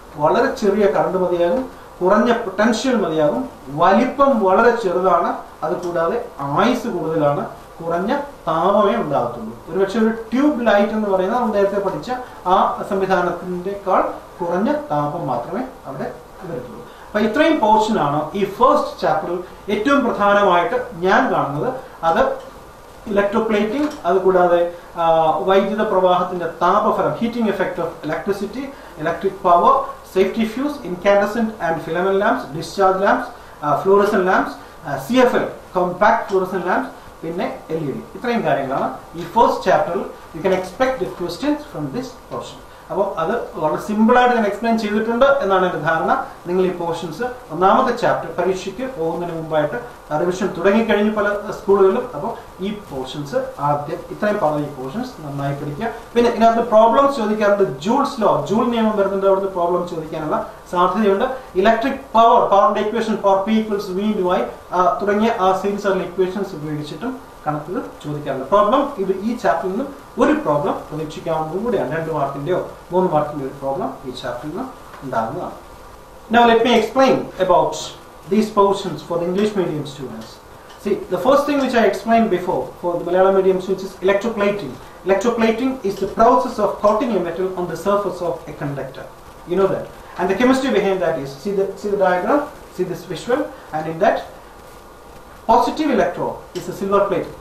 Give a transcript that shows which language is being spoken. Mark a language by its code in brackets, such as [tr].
[ml] വളരെ ചെറിയ കറണ്ട് മതിയാകും, കുറഞ്ഞ പൊട്ടൻഷ്യൽ മതിയാകും, വലിപ്പം വളരെ ചെറുതാണ്, അതുകൂടാതെ ആയുസ് കൂടുതലാണ്, കുറഞ്ഞ താപമേ ഉണ്ടാകത്തുള്ളൂ. ഒരുപക്ഷെ ഒരു ട്യൂബ് ലൈറ്റ് എന്ന് പറയുന്നത് നമ്മൾ നേരത്തെ പഠിച്ച ആ സംവിധാനത്തിൻ്റെക്കാൾ കുറഞ്ഞ താപം മാത്രമേ അവിടെ വരത്തുള്ളൂ. അപ്പൊ ഇത്രയും പോർഷനാണ് ഈ ഫസ്റ്റ് ചാപ്റ്ററിൽ ഏറ്റവും പ്രധാനമായിട്ട് ഞാൻ കാണുന്നത്. അത് ഇലക്ട്രോപ്ലേറ്റിംഗ്, അതുകൂടാതെ വൈദ്യുത പ്രവാഹത്തിന്റെ താപഫലം, heating effect of electricity, electric power, safety fuse, incandescent and filament lamps, discharge lamps, fluorescent lamps, CFL, compact fluorescent lamps, പിന്നെ LED. ഇത്രയും കാര്യങ്ങളാണ് ഈ ഫസ്റ്റ് ചാപ്റ്ററിൽ. [en] You can expect questions from this portion. [ml] അപ്പോൾ അത് വളരെ സിമ്പിളായിട്ട് ഞാൻ എക്സ്പ്ലെയിൻ ചെയ്തിട്ടുണ്ട് എന്നാണ് എൻ്റെ ധാരണ. നിങ്ങൾ ഈ പോർഷൻസ് ഒന്നാമത്തെ ചാപ്റ്റർ പരീക്ഷയ്ക്ക് പോകുന്നതിന് മുമ്പായിട്ട് റിവിഷൻ തുടങ്ങിക്കഴിഞ്ഞു പല സ്കൂളുകളിലും. അപ്പോൾ ഈ പോർഷൻസ് ആദ്യം ഇത്രയും പറഞ്ഞ ഈ പോർഷൻസ് നന്നായി പഠിക്കുക. പിന്നെ ഇതിനകത്ത് പ്രോബ്ലംസ് ചോദിക്കാറുണ്ട്. ജൂൾസ് ലോ, ജൂൾ നിയമം വരുന്നുണ്ട്, അവിടുന്ന് പ്രോബ്ലം ചോദിക്കാനുള്ള സാധ്യതയുണ്ട്. ഇലക്ട്രിക് പവറിന്റെ equation, power P = V × I തുടങ്ങിയ ആ സീരീസ് ആയിട്ടുള്ള ഇക്വേഷൻസ് ഉപയോഗിച്ചിട്ടും കണക്കുകൾ ചോദിക്കാറുണ്ട്. പ്രോബ്ലം ഇത് ഈ ചാപ്റ്ററിൽ നിന്നും ഒരു പ്രോബ്ലം പ്രതീക്ഷിക്കാവുന്നതും കൂടിയാണ്. 2 മാർക്കിന്റെയോ 3 മാർക്കിന്റെയോ ഒരു പ്രോബ്ലം ഈ ചാപ്റ്ററിൽ നിന്ന് ഉണ്ടാകുന്നതാണ്. [en] Now let me explain about these portions for the English medium students. See, the first thing which I explained before for the Malayalam medium students is electroplating. Electroplating is the process of coating a metal on the surface of a conductor. You know that. And the chemistry behind that is, see the diagram, see this visual, and in that positive electrode is a silver plate.